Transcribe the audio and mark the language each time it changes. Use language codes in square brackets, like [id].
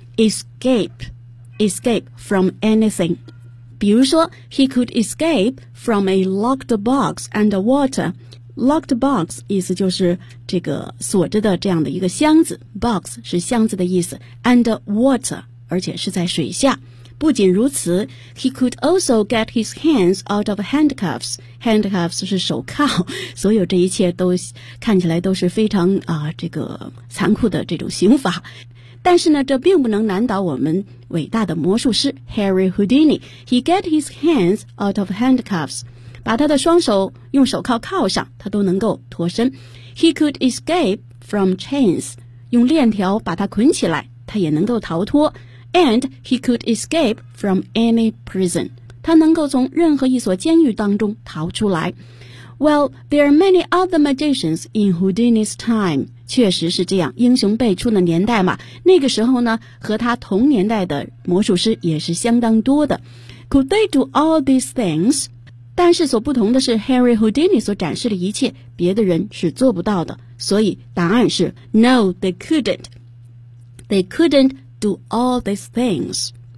[en] Escape from anything. [zh] 比如说 [en] ,he could escape from a locked box and water. [zh] Locked box 意思就是这个锁着的这样的一个箱子。Box 是箱子的意思。 [en] And water, [zh] 而且是在水下。不仅如此 [en] ，he could also get his hands out of handcuffs. [zh] Handcuffs 是手铐。所有这一切都看起来都是非常啊、这个残酷的这种刑罚。但是呢，这并不能难倒我们伟大的魔术师 Harry Houdini. [en] He get his hands out of handcuffs. [zh] 把他的双手用手铐铐上，他都能够脱身。 [en] He could escape from chains. [zh] 用链条把他捆起来，他也能够逃脱。 [en] And he could escape from any prison. [zh] 他能够从任何一所监狱当中逃出来。 [en] Well, there are many other magicians in Houdini's time. [zh] 确实是这样，英雄辈出的年代嘛。那个时候呢，和他同年代的魔术师也是相当多的。 [en] Could they do all these things? [zh] 但是所不同的是 ,Harry Houdini 所展示的一切，别的人是做不到的。所以答案是 [en] No, they couldn't. They couldn't do all these things.